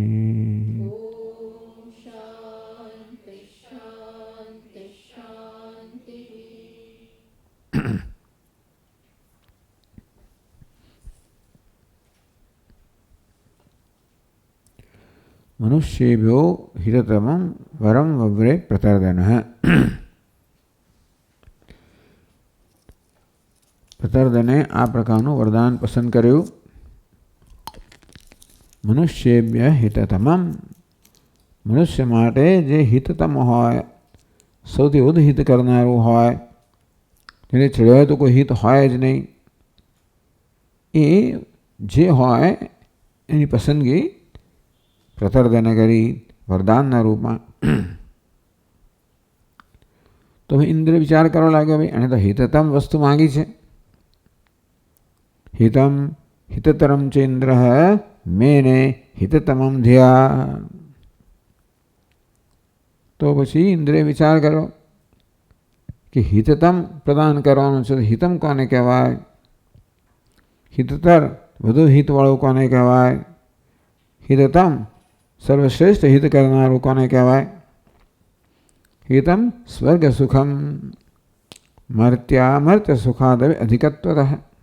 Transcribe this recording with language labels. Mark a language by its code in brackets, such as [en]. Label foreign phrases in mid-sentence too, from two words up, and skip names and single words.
[sa] शांति शांति शांति। मनुष्येभ्यो हिततमं वरं वव्रे प्रतर्दनः। [gu] પ્રતર્દને આ પ્રકારનું વરદાન પસંદ કર્યું. [sa] मनुष्येभ्य हिततमम, [gu] મનુષ્ય માટે જે હિતતમ હોય, સૌથી વધુ હિત કરનારું હોય, જેને ચડ્યા તો કોઈ હિત હોય જ નહીં, એ જે હોય એની પસંદગી પ્રતર્દને કરી વરદાનના રૂપમાં. તો ઇન્દ્ર વિચાર કરવા લાગ્યો, ભાઈ એને તો હિતતમ વસ્તુ માંગી છે. [sa] हितम हिततरम च इंद्र मेने हिततमम धिया. [gu] तो પછી ઇન્દ્રે વિચાર કર્યો કે હિતતમ પ્રદાન કરવાનું છે. હિતમ કોને કહેવાય? હિતતર વધુ હિતવાળું કોને કહેવાય? હિતતમ સર્વશ્રેષ્ઠ હિત કરનારું કોને કહેવાય? [sa] हितम स्वर्ग सुखम मर्त्यामर्त्य सुखादवे अधिकत्वतः.